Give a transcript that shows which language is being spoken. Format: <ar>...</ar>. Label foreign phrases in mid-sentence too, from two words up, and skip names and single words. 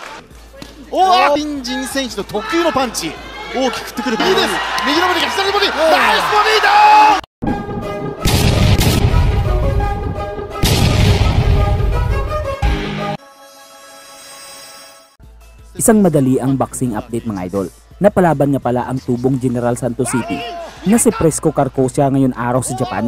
<ja>おお、新人選手の特有のパンチ、大きく振ってくる。いいです。右のボディが左のボディ、ナイスボディだ。</ja> <tl>Isang madali ang boxing update mga idol. Napalaban nga pala ang tubong General Santos City na si Fresco Carcosa ngayon araw sa Japan.</tl>